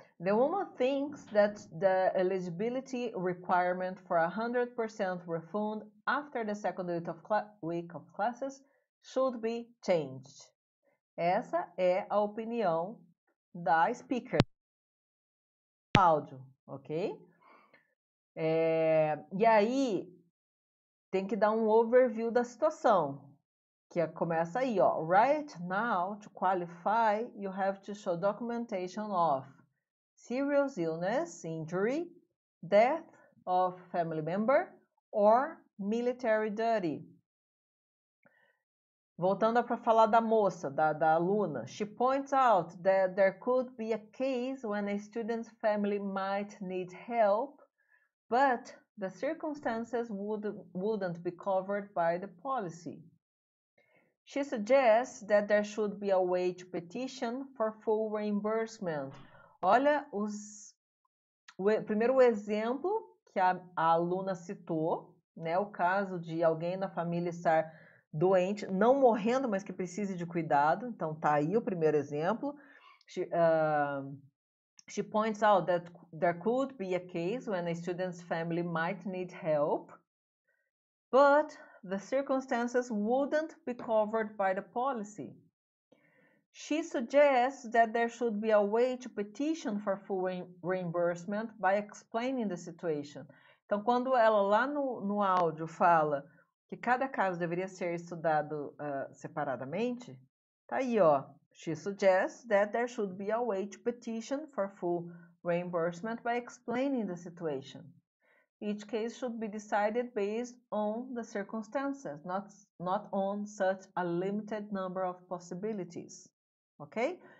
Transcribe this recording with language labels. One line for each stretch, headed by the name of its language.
English: The woman thinks that the eligibility requirement for 100% refund after the second week of classes should be changed.
Portuguese: Essa é a opinião da speaker. Áudio, ok? E aí, tem que dar um overview da situação, que começa aí, ó.
English: Right now, to qualify, you have to show documentation of serious illness, injury, death of family member, or military duty.
Portuguese: Voltando para falar da moça, da aluna.
English: She points out that there could be a case when a student's family might need help, but the circumstances wouldn't be covered by the policy. She suggests that there should be a way to petition for full reimbursement.
Portuguese: Olha primeiro o exemplo que a aluna citou, né? O caso de alguém na família estar doente, não morrendo, mas que precise de cuidado. Então, tá aí o primeiro exemplo.
English: She points out that there could be a case when a student's family might need help, but the circumstances wouldn't be covered by the policy. She suggests that there should be a way to petition for full reimbursement by explaining the situation.
Portuguese: Então, quando ela lá no áudio fala que cada caso deveria ser estudado separadamente, tá aí, ó.
English: She suggests that there should be a way to petition for full reimbursement by explaining the situation. Each case should be decided based on the circumstances, not on such a limited number of possibilities. Okay?